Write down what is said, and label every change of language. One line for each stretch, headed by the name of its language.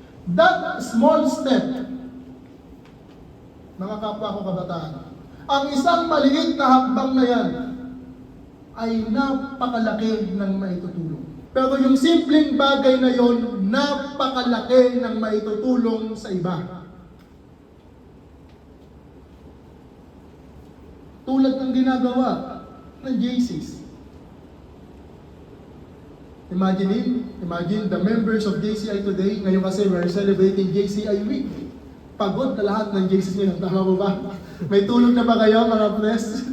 English: That small step,
Filipino: mga kapwa ko kabataan, ang isang maliit na hakbang na yan ay napakalaki ng maitutulong. Pero yung simpleng bagay na yon, napakalaki ng maitutulong sa iba. Tulad ng ginagawa ng JCs.
English: Imagine the members of JCI today, ngayon kasi we're celebrating JCI Week.
Filipino: Pagod na lahat ng JCs ngayon, tama mo ba? May tulog na ba kayo mga pres?